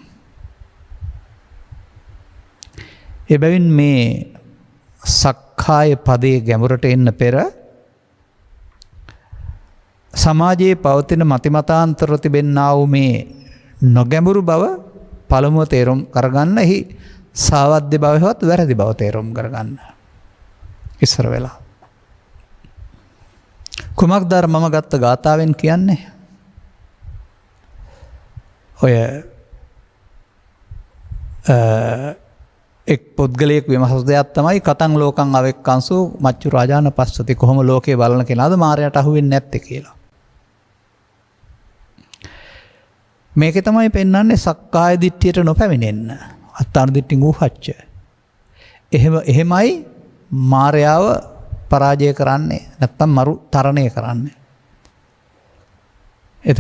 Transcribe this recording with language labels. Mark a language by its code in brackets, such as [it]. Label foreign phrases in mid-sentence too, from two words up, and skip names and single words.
[si] එබැවින් මේ සක්කාය පදයේ ගැඹුරට එන්න පෙර සමාජයේ පවතින මතිමතාන්තර තිබෙන්නා වූ මේ නොගැඹුරු බව පළමුව තේරුම් කරගන්න, එහි සාවද්‍ය බවවත් වැරදි බව තේරුම් කරගන්න ඉස්සර වෙලා. කුමක්ද මම ගත්ත ගාථාවෙන් කියන්නේ? ඔය එක් පුද්ගලයෙක් විමසු දෙයක් තමයි [pi] කතං ලෝකං අවෙක්කංසු මච්චු රාජාන පස්සති. [si] කොහොම ලෝකේ බලන කෙනාද මාරයට අහුවෙන්නේ නැත්තේ කියලා. මේකේ තමයි පෙන්වන්නේ [pi] සක්කාය දිට්ඨියට [si] නොපැමිණෙන්න. [pi] අත්තාන දිට්ඨින් ඌහච්ච. [si] එහෙමයි මාරයාව පරාජය කරන්නේ, නැත්තම් මරු තරණය කරන්නේ.